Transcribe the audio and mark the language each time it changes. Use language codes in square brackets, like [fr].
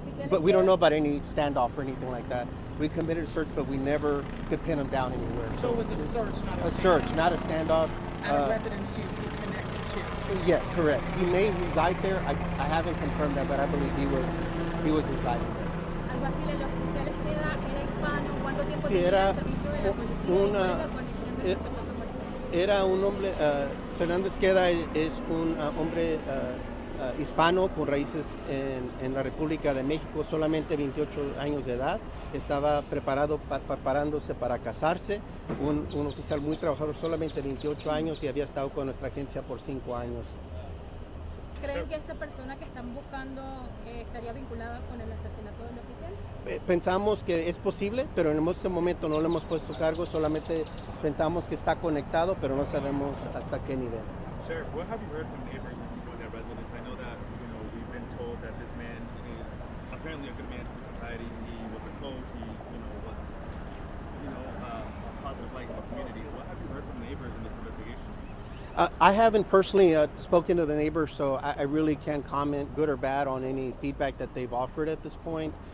[en] But we don't know about any standoff or anything like that. We committed a search, but we never could pin him down anywhere. So it was a search, not a search, not a standoff. At a residence he's connected to. Yes, correct. He may reside there. I haven't confirmed that, but I believe he was residing there. [es] Algo así, el oficial Esqueda era hispano. ¿Cuánto tiempo Sí, tenía era el servicio de la policía? ¿Y cuál es la conexión del sospechoso muerto? Era un hombre, Fernández Queda es un hombre hispano con raíces en la República de México, solamente 28 años de edad. Estaba preparándose para casarse, un oficial muy trabajador, solamente 28 años, y había estado con nuestra agencia por 5 años. ¿Creen que esta persona que están buscando estaría vinculada con el asesinato del oficial? Pensamos que es posible, pero en este momento no le hemos puesto cargo, solamente pensamos que está conectado, pero no sabemos hasta qué nivel. [en] Sheriff, what have you heard from neighbors and people in their residence? I know that, we've been told that this man is apparently a good man to society. He was a coach, he, was, a positive light in the community. What have you heard from neighbors in this investigation? I haven't personally spoken to the neighbors, so I really can't comment, good or bad, on any feedback that they've offered at this point.